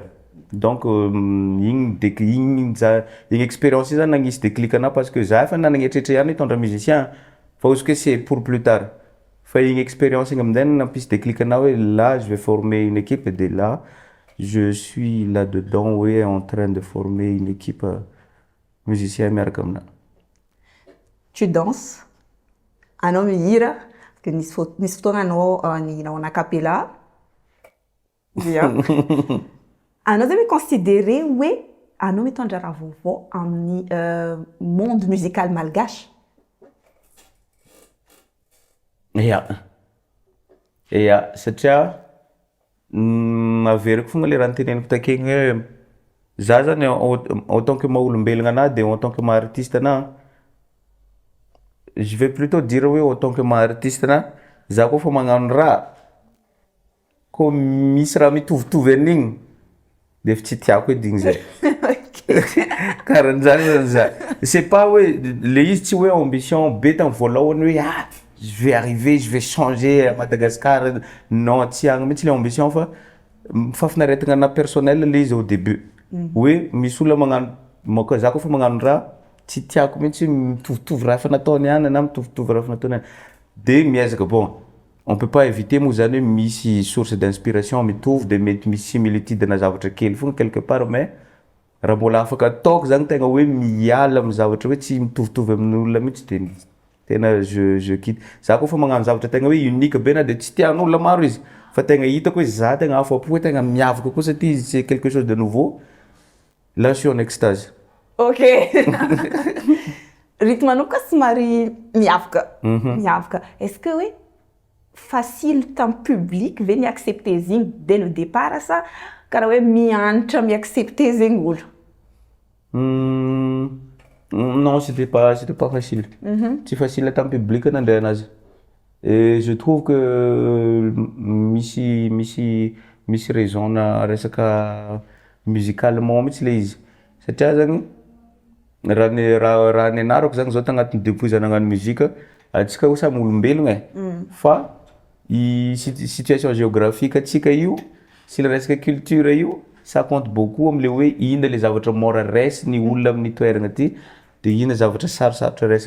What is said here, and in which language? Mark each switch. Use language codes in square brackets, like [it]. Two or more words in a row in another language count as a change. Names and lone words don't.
[mg] Donc igny expérience zany nagnisy déclic ana [fr] parce que [mg] za efa nanagny eritreritry ihany hitondra musicien fa ozy [fr] que c'est pour plus tard. [mg] Fa igny expérience igny amin'izay nampisy déclic ana hoe [fr] là je vais former une équipe et de là je suis là-dedans, oui, en train de former une équipe musicien [mg] miaraka amina. [fr] Tu danses? [mg] Anao mihira? Parce que nisy fotoana anao nihinao [fr] en acapella. Bien. [mg] Anao zay considéré hoe anao mitondra raha vaovao amin'ny [fr] monde musical malgache? [mg] Ya, satria averiko fogna le raha noteneniko takegny hoe za zany [fr] en tant que [mg] maha-olombelogna anahy de [fr] en tant que [mg] maha-artiste anahy, [fr] je vais plutôt dire [mg] hoe [fr] en tant que [mg] maha-artiste anahy, za koa fa magnano raha koa misy raha mitovitovy an'igny de efa tsy tiako edy igny zay. Karahan'zany zany za. [fr] C'est pas [mg] hoe le izy tsy hoe ambition be tamin'ny voalohany hoe [fr] je vais arriver, je vais changer à Madagascar. Non, [mg] tsy agny mihitsy le ambition fa fafinaretagna anahy personnel le izy [fr] au début. [mg] Hoe misy olona magnano za koa fa magnano raha tsy tiako mihitsy mitovitovy raha efa nataony ihany na mitovitovy raha efa nataony ihany. De miezaka bon, [fr] on peut pas éviter [mg] moa zany hoe misy [fr] source d'inspiration [mg] mitovy de mety misy similitude na zavatra kely fogna [fr] quelque part mais [mg] raha mbola afaka ataoko zany tegna hoe miala amin'ny zavatra hoe tsy mitovitovy amin'olona mihitsy de tena [fr] je quitte. [mg] Za koa fa magnano zavatra tegna hoe unique be na de tsy tian'olona maro izy fa tegna hitako hoe za tegna afa-po hoe tegna miavaka koa satria izy [fr] c'est quelque chose de nouveau. Là je suis en extase. Ok. [mg] Rythme anao koa somary miavaka. Miavaka. [fr] Est-ce que oui facile [mg] tamin'ny public ve niaccepter zegny [fr] dès le départ [mg] sa karaha hoe mianatra miaccepter zegny olo? [fr] Non, c'était pas facile. C'est facile [mg] tamin'ny public nandray anazy. [fr] Et je trouve que [mg] misy raison na resaka musicalement mihitsy le izy. Satria zany raha nianarako zany zao tagnatin'ny début za nagnano muzika, antsika ho samy olombelogna fa [fr] situation géographique [mg] atsika io sy le resaka culture io [fr] ça compte beaucoup [mg] am'le hoe ina le zavatra mora raisiny olona amin'ny toerana ty de ina zavatra sarosarotra raisiny.